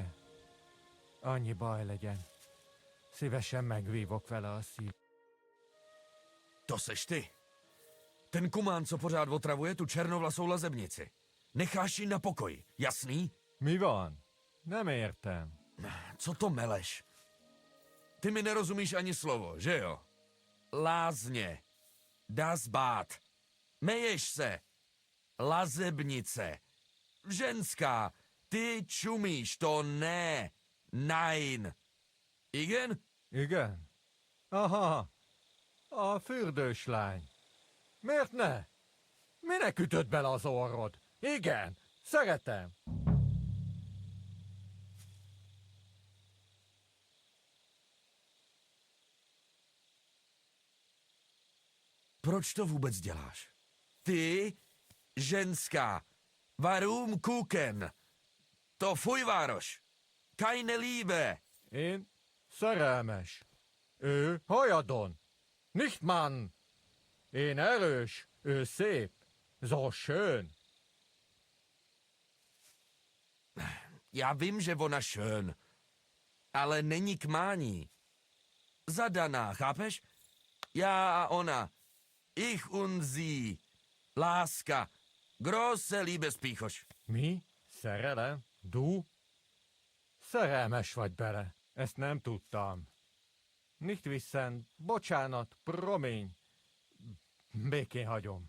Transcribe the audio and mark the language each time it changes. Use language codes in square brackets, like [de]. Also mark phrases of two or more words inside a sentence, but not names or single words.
[hu] Annyi baj legyen. Szívesen megvívok vele a szív. [cs] To seš ty. Ten kumán, co pořád otravuje tu černovlasou lazebnici. Necháš ji na pokoji, jasný? [hu] Mi van? Nem értem. [cs] Co to meleš? Ty mi nerozumíš ani slovo, že jo? [de] Lázně. Das Bad. [cs] Meješ se. Lazebnice. Ženská. Ty čumíš, to ne. [hu] Nein. Igen? Igen. Aha. A fürdőslány. Miért ne? Minek ütött bele az orrod? Igen, szeretem. [cs] Proč to vůbec děláš? Ty, ženská. [de] Warum kuken? [cs] To fujvároš. [de] Keine Liebe. [hu] Én szerelmes. Ő hajadon. [de] Nicht Mann. [hu] Én erős, ő szép. [de] So schön. [cs] Já vím, že ona schön. Ale není k mání. Zadaná, chápeš? Já a ona. [de] Ich und sie. [cs] Láska. [de] Große Liebespíchoš. [hu] Mi? Szerelem? Du? Szerelmes vagy bele. Ezt nem tudtam. [de] Nicht wissen, bocsánat, promiň. [hu] Békén hagyom.